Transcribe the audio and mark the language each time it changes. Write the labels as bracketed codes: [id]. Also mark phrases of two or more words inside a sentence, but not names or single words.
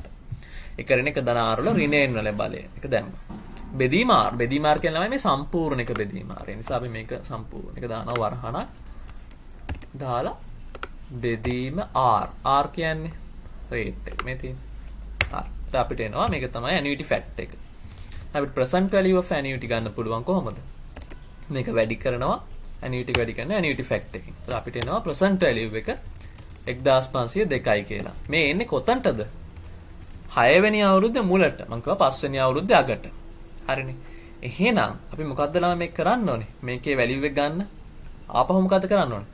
[si] එක ඍණ එක ධන r වල ඍණයෙන් වල බලය. ඒක දැම්මා. බෙදීම r කියන ළමයි මේ සම්පූර්ණ එක බෙදීම r. ඒ නිසා අපි මේක සම්පූර්ණ එක දානවා වරහණක් දාලා බෙදීම r කියන්නේ රේට් එක මේ තියෙන. හරි. අපිට එනවා මේක තමයි [en] annuity fact [si] එක. අපිට [en] present value of annuity [si] ගන්න පුළුවන් කොහොමද? මේක වැඩි කරනවා annuity වැඩි කරන [en] annuity fact [si] එකකින්. ඒතර අපිට එනවා [en] present value [si] එක 1502යි කියලා. මේ එන්නේ කොතනටද? 6 වෙනි අවුරුද්දේ මුලට. මම කිව්වා 5 වෙනි අවුරුද්දේ අගට. හරිනේ. එහෙනම් අපි මොකද්ද ළමයි මේක කරන්න ඕනේ? මේකේ වැලියු එක ගන්න. ආපහු මොකද්ද කරන්න ඕනේ?